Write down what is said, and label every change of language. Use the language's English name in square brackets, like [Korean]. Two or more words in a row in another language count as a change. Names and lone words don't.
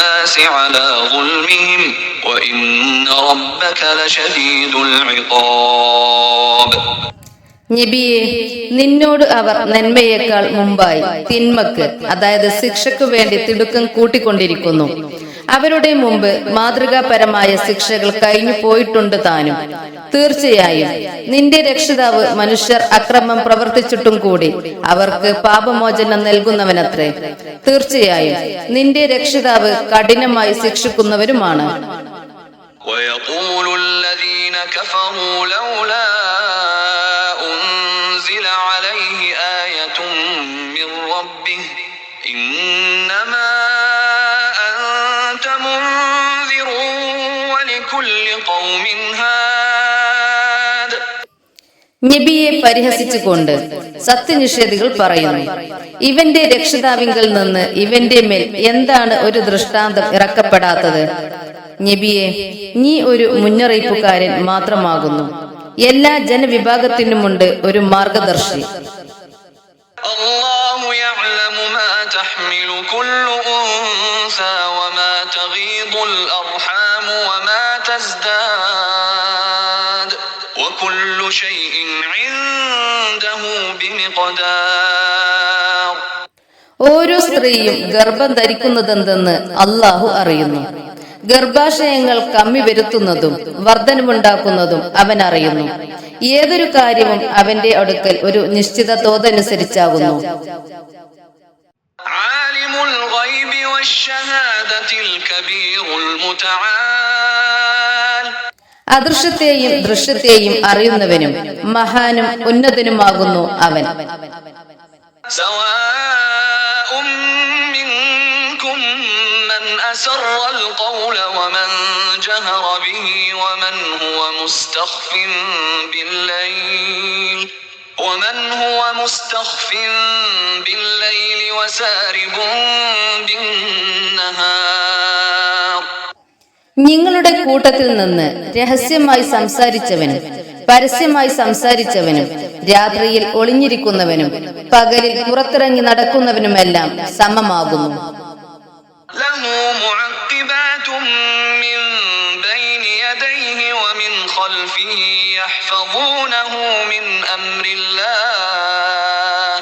[Arabic] الناس على ظلمهم وإن ربك لشديد العقاب. [Malayalam] നബിയെ, നിന്നോട് അവർ നന്മയേക്കാൾ മുമ്പായി തിന്മക്ക്, അതായത് ശിക്ഷയ്ക്കു വേണ്ടി തിടുക്കം കൂട്ടിക്കൊണ്ടിരിക്കുന്നു. അവരുടെ മുമ്പ് മാതൃകാപരമായ ശിക്ഷകൾ കഴിഞ്ഞു പോയിട്ടുണ്ട് താനും. തീർച്ചയായും നിന്റെ രക്ഷിതാവ് മനുഷ്യർ അക്രമം പ്രവർത്തിച്ചിട്ടും കൂടി അവർക്ക് പാപമോചനം നൽകുന്നവനത്രേ. തീർച്ചയായും നിന്റെ രക്ഷിതാവ് കഠിനമായി ശിക്ഷിക്കുന്നവരുമാണ്. [Arabic] ويقول الذين كفروا لولا أنزل عليه آية من ربه إنما أنت منذر ولكل قوم هاد. [Malayalam] നബിയെ പരിഹസിച്ചുകൊണ്ട് സത്യനിഷേധികൾ പറയുന്നു, ഇവന്റെ രക്ഷിതാവിങ്കിൽ നിന്ന് ഇവന്റെ മേൽ എന്താണ് ഒരു ദൃഷ്ടാന്തം ഇറക്കപ്പെടാത്തത്? നബിയെ, നീ ഒരു മുന്നറിയിപ്പുകാരൻ മാത്രമാകുന്നു. എല്ലാ ജനവിഭാഗത്തിനുമുണ്ട് ഒരു മാർഗദർശി. [Arabic] الله يعلم ما تحمل كل أنثى وما تغيض الأرحام وما تزداد وكل شيء عنده بمقدار. [Malayalam] ഓരോ സ്ത്രീയും ഗർഭം ധരിക്കുന്നതെന്തെന്ന് അള്ളാഹു അറിയുന്നു. ഗർഭാശയങ്ങൾ കമ്മി വരുത്തുന്നതും വർധനമുണ്ടാക്കുന്നതും അവൻ അറിയുന്നു. ഏതൊരു കാര്യവും അവന്റെ അടുക്കൽ ഒരു നിശ്ചിത തോതനുസരിച്ചാകുന്നു. [Arabic] عالم الغيب والشهادة الكبير المتعال. [Malayalam] അദൃശ്യത്തെയും ദൃശ്യത്തെയും അറിയുന്നവനും മഹാനും ഉന്നതനുമാകുന്നു അവൻ. [Arabic] سواء منكم من أسر القول ومن جهر به ومن هو مستخف بالليل وسارب بالنهار. [Malayalam] നിങ്ങളുടെ കൂട്ടത്തിൽ നിന്ന് രഹസ്യമായി സംസാരിച്ചവനും പരസ്യമായി സംസാരിച്ചവനും രാത്രിയിൽ ഒളിഞ്ഞിരിക്കുന്നവനും പകലിൽ പുറത്തിറങ്ങി നടക്കുന്നവനുമെല്ലാം സമമാകുന്നു. [Arabic] له معقبات من بين يديه ومن خلفه يحفظونه من أمر الله.